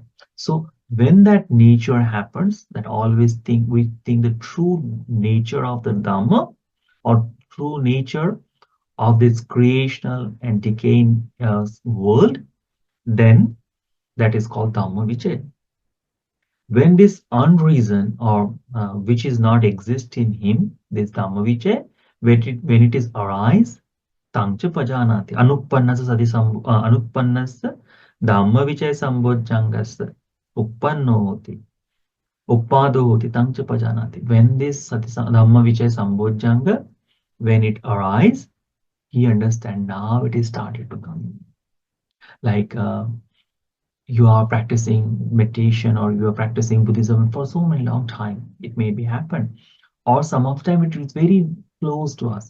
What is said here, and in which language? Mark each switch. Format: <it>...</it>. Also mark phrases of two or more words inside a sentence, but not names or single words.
<en>So when that nature happens, that always we think the true nature of the Dhamma or true nature of this creational and decaying world, then that is called</en> <pi>Dhamma Vichaya.</pi> <en>When this unreason or which is not exist in him, this</en> <pi>Dhamma Vichaya,</pi> <en>when it is arise,</en> <pi>Tangcha pajanati. Anuppannasa sati anuppannasa dhamma vichay sambojjangasa uppanno hoti. Uppado hoti tangcha pajanati.</pi> <en>When this</en> <pi>sati dhamma vichay sambojjanga,</pi> <en>when it arises, he understand now it is started to come. Like you are practicing meditation or you are practicing Buddhism for so many long time, it may be happen. Or some of time it is very close to us.</en>